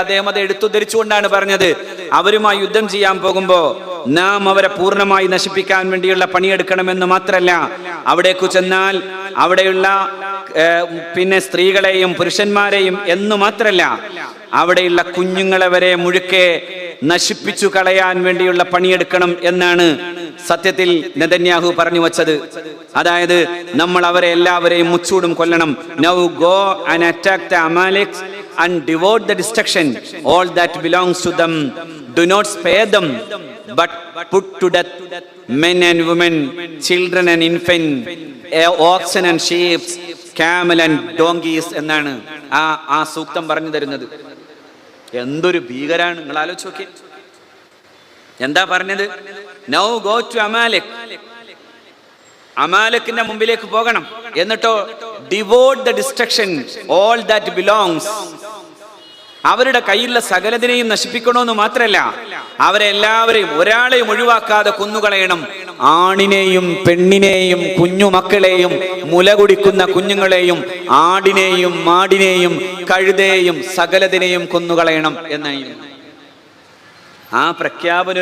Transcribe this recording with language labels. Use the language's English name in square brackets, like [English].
[Malayalam] അദ്ദേഹം അത് എടുത്തുദ്ധരിച്ചുകൊണ്ടാണ് പറഞ്ഞത്, അവരുമായി യുദ്ധം ചെയ്യാൻ പോകുമ്പോ നാം അവരെ പൂർണ്ണമായി നശിപ്പിക്കാൻ വേണ്ടിയുള്ള പണിയെടുക്കണമെന്ന് മാത്രല്ല, അവിടേക്കു ചെന്നാൽ അവിടെയുള്ള പിന്നെ സ്ത്രീകളെയും പുരുഷന്മാരെയും എന്നു മാത്രല്ല, അവിടെയുള്ള കുഞ്ഞുങ്ങളെ വരെ മുഴുക്കെ നശിപ്പിച്ചു കളയാൻ വേണ്ടിയുള്ള പണിയെടുക്കണം എന്നാണ് സത്യത്തിൽ നെതന്യാഹു പറഞ്ഞു വച്ചത്. അതായത് നമ്മൾ അവരെ എല്ലാവരെയും മുച്ചൂടും കൊല്ലണം. [English] Now go and attack the Amaleks and devote the destruction all that belongs to them. Do not spare them, but put to death men and women, children and infants, oxen and sheep, camel and donkeys [Malayalam] എന്നാണ് ആ സൂക്തം പറഞ്ഞു തരുന്നത്. എന്തൊരു ഭീകരാണ്, നിങ്ങൾ ആലോചിച്ച് നോക്കി. എന്താ പറഞ്ഞത്? [English] Now go to Amalek. [Malayalam] അമാലക്കിന്റെ മുമ്പിലേക്ക് പോകണം. എന്നിട്ടോ [English] devote the destruction all that belongs. [Malayalam] അവരുടെ കയ്യിലുള്ള സകലതിനെയും നശിപ്പിക്കണമെന്ന് മാത്രല്ല, അവരെ എല്ലാവരെയും ഒരാളെയും ഒഴിവാക്കാതെ കൊന്നുകളയണം. ആണിനെയും പെണ്ണിനെയും കുഞ്ഞുമക്കളെയും മുല കുടിക്കുന്ന കുഞ്ഞുങ്ങളെയും ആടിനെയും മാടിനെയും കഴുതയെയും സകലതിനെയും കൊന്നുകളയണം എന്നായിരുന്നു ആ പ്രഖ്യാപനം.